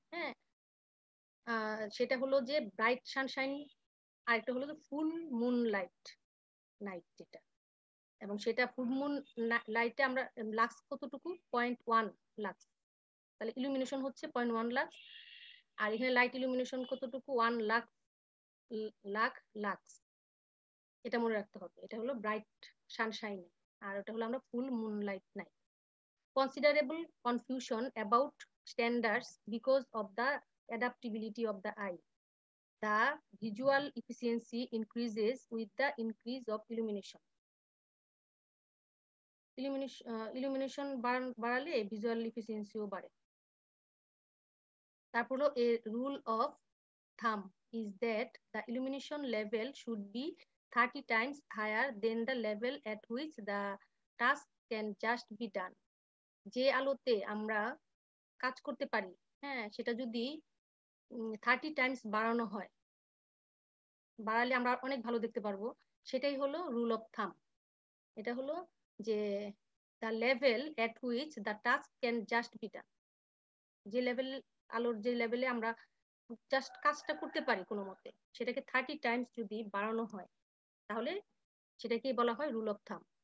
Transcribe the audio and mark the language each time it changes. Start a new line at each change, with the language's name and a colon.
Bangla: হ্যাঁ, সেটা হলো যে ব্রাইট সানশাইন, আর একটা হলো যে ফুল মুন লাইট নাইট যেটা, এবং সেটা ফুল মুন লাইটে আমরা লাক্স কতটুকু 0.1 লাক্স, তাহলে ইলুমিনেশন হচ্ছে 0.1 লাক্স, আর এখানে লাইট ইলুমিনেশন কতটুকু 1 লাখ লাক্স। এটা মনে রাখতে হবে, এটা হলো ব্রাইট সানশাইন, আর ওটা হলো আমরা full moon light night.
English: Considerable confusion about standards because of the adaptability of the eye. The visual efficiency increases with the increase of illumination.
Bangla: Illumination বাড়ালে visual efficiency ও বাড়ে। তারপর হলো
English: a rule of thumb is that the illumination level should be 30 times higher than the level at which the task can just be done.
Bangla: যে আলোতে আমরা কাজ করতে পারি, হ্যাঁ সেটা যদি 30 টাইমস বাড়ানো হয়, বাড়ালে আমরা অনেক ভালো দেখতে পারবো, সেটাই হলো রুল অফ থাম। এটা হলো যে
English: the level at which the task can just be done,
Bangla: যে লেভেল আলোর যে লেভেলে আমরা জাস্ট কাজটা করতে পারি কোনো মতে, সেটাকে 30 টাইমস যদি বাড়ানো হয় তাহলে সেটাকে বলা হয় রুল অফ থাম।